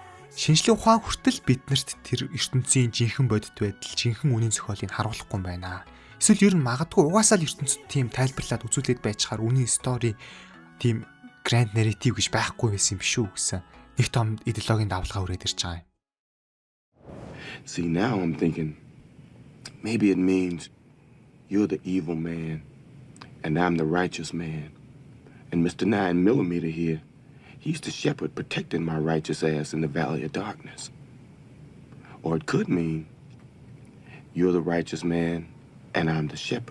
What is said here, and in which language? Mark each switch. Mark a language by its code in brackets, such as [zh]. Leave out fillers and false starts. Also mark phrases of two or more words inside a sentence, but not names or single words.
[mn] Шинжлэх ухаан хүртэл биднэрт тэр ертөнцийн жинхэнэ бодит байдал, жинхэнэ үнийн зохиолыг харуулахгүй юм байна. Эсвэл ер нь магадгүй угаасаа л ертөнцид тийм тайлбарлаад үзүүлээд байж хаар үнийн стори тийм [en] grand narrative [mn] гэж байхгүй байсан юм шүү гэсэн нэг том идеологийн давлгаа өрөөд ирж байгаа юм. [en] See, now I'm thinking maybe it means you're the evil man and I'm the righteous man. And Mr. 9mm here, he's the shepherd protecting my righteous ass in the valley of darkness. Or it could mean you're the righteous man and I'm the shepherd.